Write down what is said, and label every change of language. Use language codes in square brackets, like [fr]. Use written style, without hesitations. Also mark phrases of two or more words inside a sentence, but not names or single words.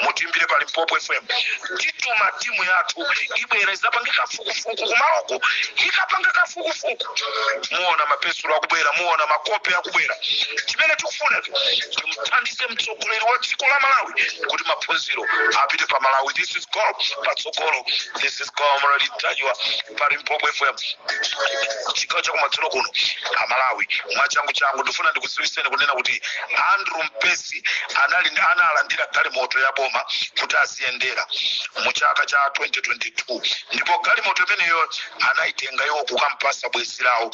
[ny] Mutimbire pali Mpopwe FM. Tituma timu yathu ibwera izapangika fukufuku kumaloko, ikapanga kafukufuku. Muona mapensulo akubwera, muona makope akubwera. Chimene tikufuna timuthandize mtsogoleri wa dziko la Malawi kuti maphunziro apite pa Malawi. [en] This is called patsogolo. This is called Comrade Ntanyiwa pali Mpopwe FM. [ny] Chigawo cha kumadzulo kuno Malawi. Mwachangu ndifuna ndikudziwitseni kunena kuti Andrew Mpesi analandira galimoto ya boma kuti aziyendera mu chaka cha 2022. Ndipo galimoto imeneyo anaitenga iwo kukampasa bwenzi lawo.